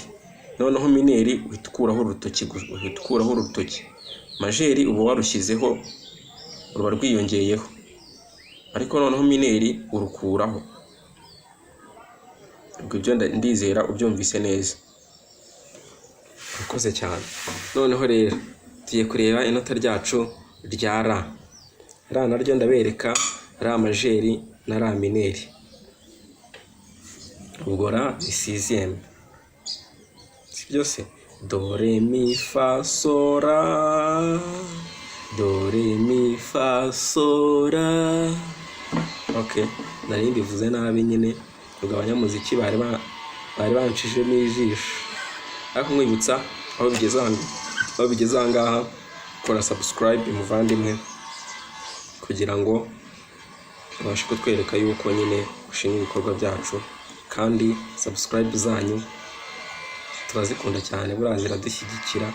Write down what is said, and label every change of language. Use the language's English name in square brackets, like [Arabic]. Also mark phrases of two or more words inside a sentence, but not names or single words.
[Kinyarwanda] Noneho mineri uhita ukuraho urutoki, majeri uba warushyizeho ruba rwiyongeyeho, ariko noneho mineri urukuraho. Ubwo ibyo ndizera ubyumvise neza. Urakoze cyane. Noneho rero tugiye kureba inota ryacu rya ra. Ra naryo ndabereka ra majeri na ra mineri. Ubwo ra ni 6e, sibyo se? Do re mi fa so ra, do re mi fa so ra. Okay, nari mbivuze nabi nyine, ubwo abanyamuziki bari banshije n'ijisho. Ariko nkwibutsa aho bigeze ahangaha, kora subscribe muvandimwe, kugira ngo ubashe kutwereka yuko nyine ushinga ibikorwa byacu, kandi subscribe zanyu turazikunda cyane, buriya ziradushyigikira.